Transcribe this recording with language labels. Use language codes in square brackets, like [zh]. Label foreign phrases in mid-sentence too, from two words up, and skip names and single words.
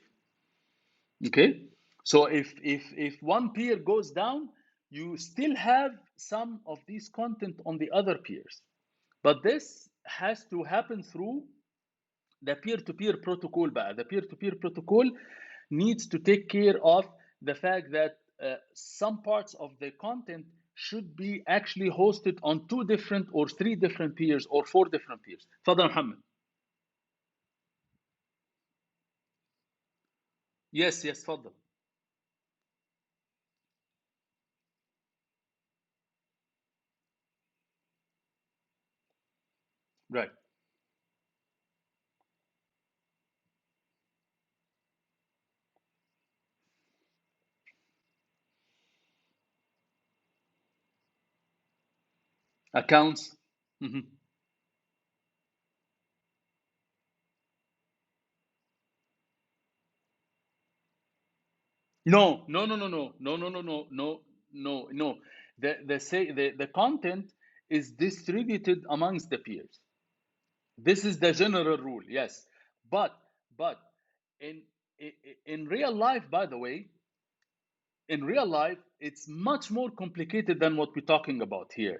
[en] Okay, so if one peer goes down, you still have some of these content on the other peers, but this has to happen through the peer-to-peer protocol. The peer-to-peer protocol needs to take care of the fact that some parts of the content should be actually hosted on two different or three different peers or four different peers. [ar] تفضل محمد. [en] Yes, تفضل. Right. Accounts. Mhm. No, no, no, no, no, no, no, no, no, no, no, no. The content is distributed amongst the peers. This is the general rule, yes. But but in in real life, by the way, in real life, it's much more complicated than what we're talking about here.